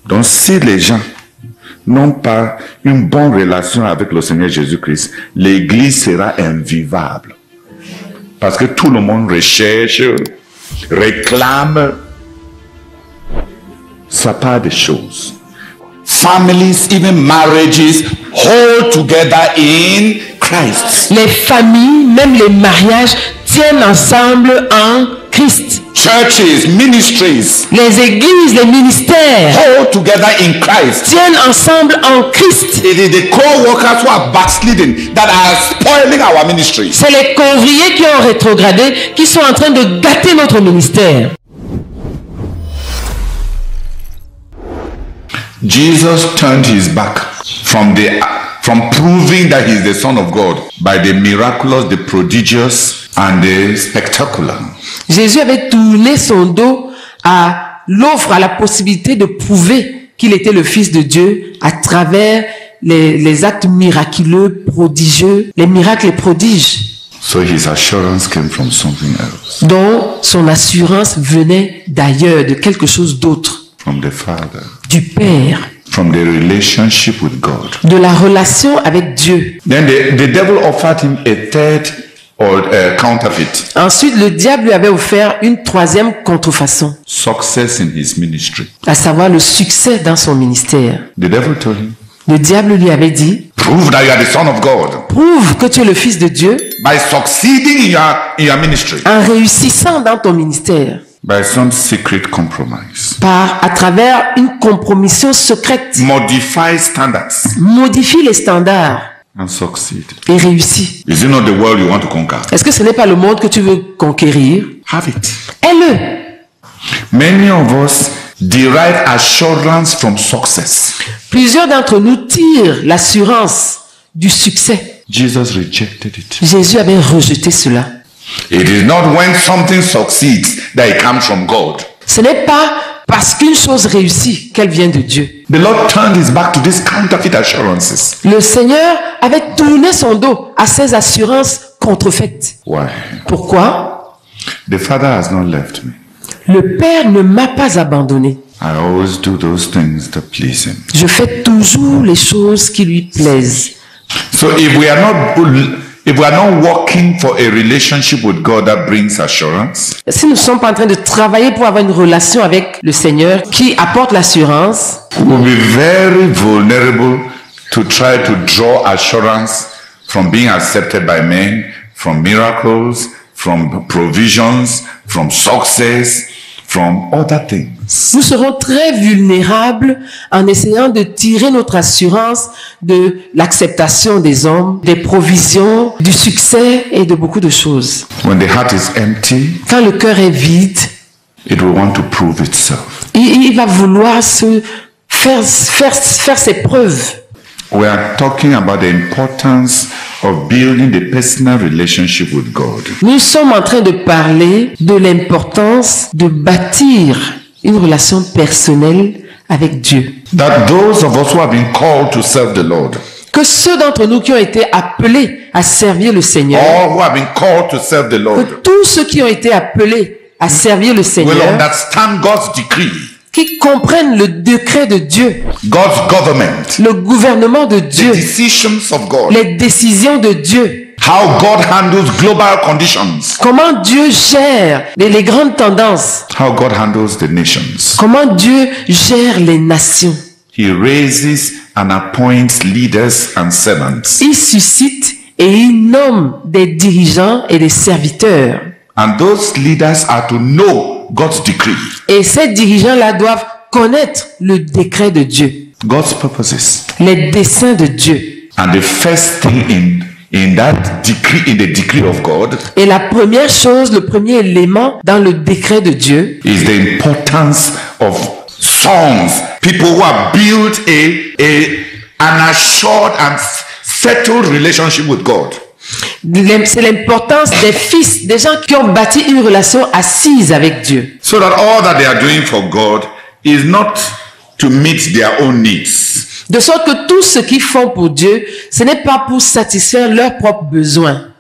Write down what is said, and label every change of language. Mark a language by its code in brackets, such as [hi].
[fr] Donc si les gens n'ont pas une bonne relation avec le Seigneur Jésus-Christ, l'église sera invivable. Parce que tout le monde recherche, réclame sa part des choses. [en] Families, even marriages, hold together in Christ. [fr] Les familles, même les mariages, tiennent ensemble en Christ. [en] Churches, ministries, [fr] Les églises, les ministères [en] hold together in Christ. [fr] tiennent ensemble en Christ. [en] It is the co-workers who are backsliding that are spoiling our ministry. [fr] C'est les conviés qui ont rétrogradé, qui sont en train de gâter notre ministère. [en] Jesus turned his back from proving that he is the Son of God by the miraculous, the prodigious, and the spectacular. [fr] Jésus avait tourné son dos à l'offre, à la possibilité de prouver qu'il était le Fils de Dieu à travers les actes miraculeux, prodigieux, les miracles et prodiges. [en] So his assurance came from something else, [fr] dont son assurance venait d'ailleurs, de quelque chose d'autre, [en] from the Father, [fr] du Père, [en] from the relationship with God. [fr] de la relation avec Dieu. [en] Then the devil offered him a third or counterfeit. [fr] Ensuite, le diable lui avait offert une troisième contrefaçon, [en] Success in his ministry. [fr] à savoir le succès dans son ministère. [en] The devil told him, [fr] Le diable lui avait dit, [en] prove that you are the Son of God [fr] prouve que tu es le Fils de Dieu [en] by succeeding in your ministry, [fr] en réussissant dans ton ministère, [en] by some secret compromise. [fr] à travers une compromission secrète. [en] Modify standards [fr] Modifie les standards [en] and succeed. [fr] et réussis. [en] Is it not the world you want to conquer? [fr] Est-ce que ce n'est pas le monde que tu veux conquérir? [en] Have it. [fr] Aie-le. [en] Many of us derive assurance from success. [fr] Plusieurs d'entre nous tirent l'assurance du succès. [en] Jesus rejected it. [fr] Jésus avait rejeté cela. [en] It is not when something succeeds that it comes from God. [fr] Ce n'est pas parce qu'une chose réussit qu'elle vient de Dieu. [en] The Lord turned his back to these counterfeit assurances. [fr] Le Seigneur avait tourné son dos à ces assurances contrefaites. [en] Why? [fr] Pourquoi? [en] The Father has not left me. [fr] Le Père ne m'a pas abandonné. [en] I always do those things that please him. [fr] Je fais toujours les choses qui lui plaisent. [en] So if we are not working for a relationship with God that brings assurance, [fr] Si nous ne sommes pas en train de travailler pour avoir une relation avec le Seigneur qui apporte l'assurance, [en] we'll be very vulnerable to try to draw assurance from being accepted by men, from miracles, from provisions, from success, from other things. [fr] nous serons très vulnérables en essayant de tirer notre assurance de l'acceptation des hommes, des provisions, du succès et de beaucoup de choses. [en] When the heart is empty, [fr] Quand le cœur est vide, [en] it will want to prove itself. [fr] il va vouloir se faire ses preuves. [en] We are talking about the importance of building the personal relationship with God. [fr] Nous sommes en train de parler de l'importance de bâtir une relation personnelle avec Dieu. [en] That those of us who have been called to serve the Lord, [fr] Que ceux d'entre nous qui ont été appelés à servir le Seigneur, [en] all who have been called to serve the [fr] que [en] Lord, [fr] tous ceux qui ont été appelés à servir le [en] will [fr] Seigneur, [en] understand God's decree, [fr] qui comprennent le décret de Dieu, [en] God's government, [fr] le gouvernement de [en] the [fr] Dieu, [en] decisions of God, [fr] les décisions de Dieu, [en] how God handles global conditions, [fr] comment Dieu gère les grandes tendances, [en] how God handles the nations. [fr] comment Dieu gère les nations. [en] He raises and appoints leaders and servants. [fr] Il suscite et il nomme des dirigeants et des serviteurs. [en] And those leaders are to know God's decree, [fr] Et ces dirigeants-là doivent connaître le décret de Dieu, [en] God's purposes. [fr] les desseins de Dieu. [en] And the first thing in that decree, in the decree of God, [fr] Et la première chose, le premier élément dans le décret de Dieu, [en] is the importance of sons, people who have built an assured and settled relationship with God. [fr] c'est l'importance des fils, des gens qui ont bâti une relation assise avec Dieu. [en] So that all that they are doing for God is not to meet their own needs, [fr] De sorte que tout ce qu'ils font pour Dieu, ce n'est pas pour satisfaire leurs propres besoins.